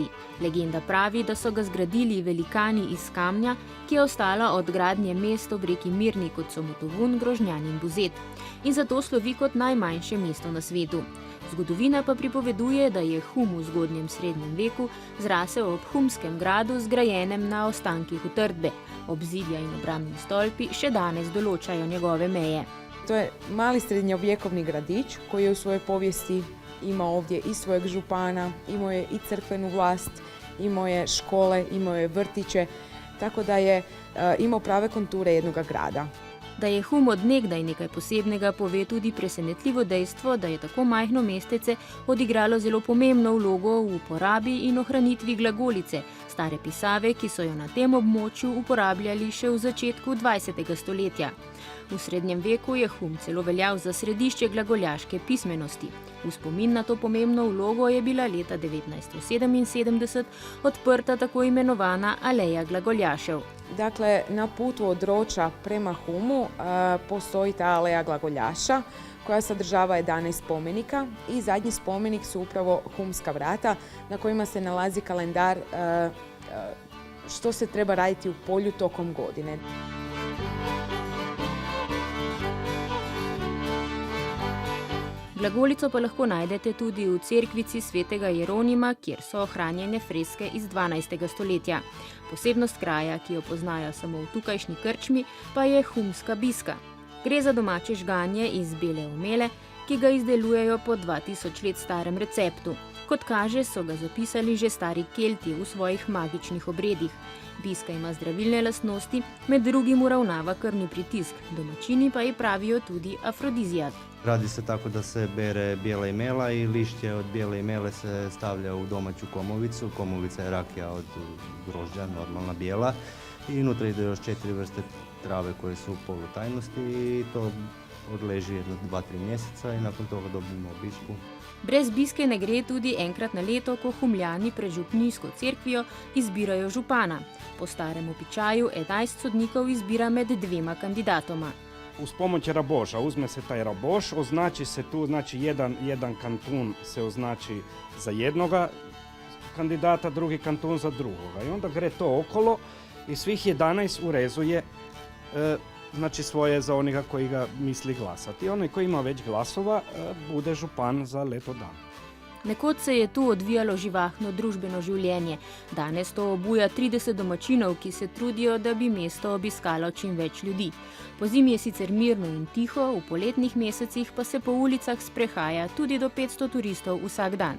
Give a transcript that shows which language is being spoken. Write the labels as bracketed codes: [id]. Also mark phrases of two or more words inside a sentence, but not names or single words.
[sl] Legenda pravi, da so ga zgradili velikani iz kamnja, ki je ostala od gradnje mest ob reki Mirni, kot so Motovun, Grožnjan in Buzet. In zato slovi kot najmanjše mesto na svetu. Zgodovina pa pripoveduje, da je Hum v zgodnjem srednjem veku zrasel ob humskem gradu, zgrajenem na ostankih utrdbe. Obzidja in obrambni stolpi še danes določajo njegove meje. [hr] To je mali srednjovjekovni gradić koji je u svojoj povijesti imao ovdje i svojeg župana, imao je i crkvenu vlast, imao je škole, imao je vrtiće, tako da je imao prave konture jednoga grada. [sl] Da je Hum od nekdaj nekaj posebnega, pove tudi presenetljivo dejstvo, da je tako majhno mestece odigralo zelo pomembno vlogo v uporabi in ohranitvi glagolice, stare pisave, ki so jo na tem območju uporabljali še v začetku 20. stoletja. V srednjem veku je Hum celo veljal za središče glagoljaške pismenosti. V spomin na to pomembno vlogo je bila leta 1977 odprta tako imenovana Aleja glagoljašev. [hr] Dakle, na putu od Roča prema Humu postoji ta Aleja glagoljaša koja sadržava 11 spomenika i zadnji spomenik su upravo humska vrata na kojima se nalazi kalendar što se treba raditi u polju tokom godine. [sl] Glagolico pa lahko najdete tudi v cerkvici svetega Jeronima, kjer so ohranjene freske iz 12. stoletja. Posebnost kraja, ki jo poznajo samo v tukajšnji krčmi, pa je humska biska. Gre za domače žganje iz bele omele, ki ga izdelujejo po 2000 let starem receptu. Kot kaže, so ga zapisali že stari Kelti v svojih magičnih obredih. Biska ima zdravilne lastnosti, med drugim uravnava krvni pritisk, domačini pa ji pravijo tudi afrodizijat. [hr] Radi se tako da se bere bijela imela i lišće od bijele imele se stavlja u domaću komovicu. Komovica je rakija od grožđa, normalna bijela. I unutra ide još 4 vrste trave koje su u polutajnosti i to odleži 1-2-3 mjeseca i nakon toga dobimo bisku. [sl] Brez biske ne gre tudi enkrat na leto, ko Humljani pred župnijsko cerkvijo izbirajo župana. Po starem običaju 11 sodnikov izbira med 2 kandidatoma. [hr] Uz pomoć raboša, uzme se taj raboš, označi se tu, znači jedan kantun se označi za jednoga kandidata, drugi kantun za drugoga. I onda gre to okolo i svih 11 urezuje znači svoje za onoga koji ga misli glasati. I onaj koji ima već glasova bude župan za leto dan. [sl] Nekoč se je tu odvijalo živahno družbeno življenje. Danes to obuja 30 domačinov, ki se trudijo, da bi mesto obiskalo čim več ljudi. Pozimi je sicer mirno in tiho, v poletnih mesecih pa se po ulicah sprehaja tudi do 500 turistov vsak dan.